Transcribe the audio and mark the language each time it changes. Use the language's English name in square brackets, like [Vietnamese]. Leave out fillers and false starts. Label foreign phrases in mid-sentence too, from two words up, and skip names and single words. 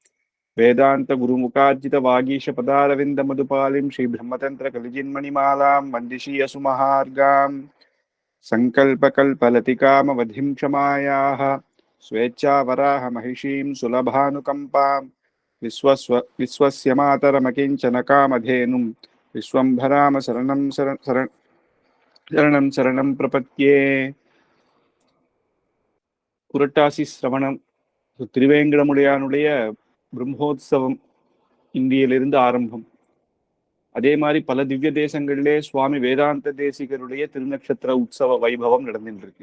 [Sanskrit] वेदान्तगुरुमुखार्जितवागीशपदारविन्दमधुपालिं श्रीब्रह्मतन्त्रकलिजिन्मणिमालां वन्दिशीयसुमहार्गाम् सङ्कल्पकल्पलतिकामवधिं क्षमायाः स्वेच्छावराह महिषीं सुलभानुकम्पां विश्वस्य मातरमकिञ्चनकामधेनुं विश्वम्भराम शरणं प्रपद्ये. [Tamil] புரட்டாசி சிரவணம் திருவேங்கடமுடையானுடைய பிரம்மோத்சவம் இந்தியிலிருந்து ஆரம்பம். அதே மாதிரி பல திவ்ய தேசங்களிலே சுவாமி வேதாந்த தேசிகருடைய திருநக்ஷத்திர உற்சவ வைபவம் நடந்துட்டு இருக்கு.